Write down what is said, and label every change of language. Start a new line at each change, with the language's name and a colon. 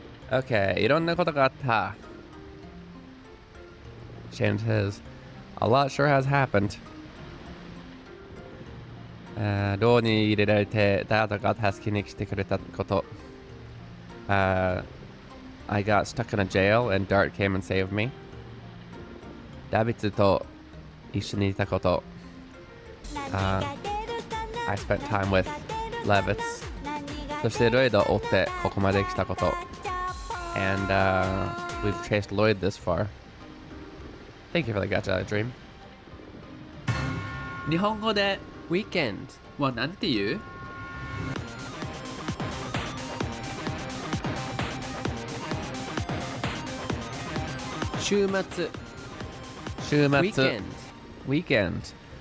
Japanese: Okay, いろんなことがあった.
English: Shan says, a lot sure has happened.
Japanese: 牢に入れられてダートが助けに来てくれたこと。
English: I got stuck in a jail and Dart came and saved me.
Japanese: ダビッツと一緒にいたこと。
English: I spent time with Levitz.
Japanese: そしてロイドを追ってここまで来たこと。
English: And we've chased Lloyd this far. Thank you for the gacha dream.
Japanese: 日本語で weekend はなんて言う？週末。週末。
English: weekend。 weekend。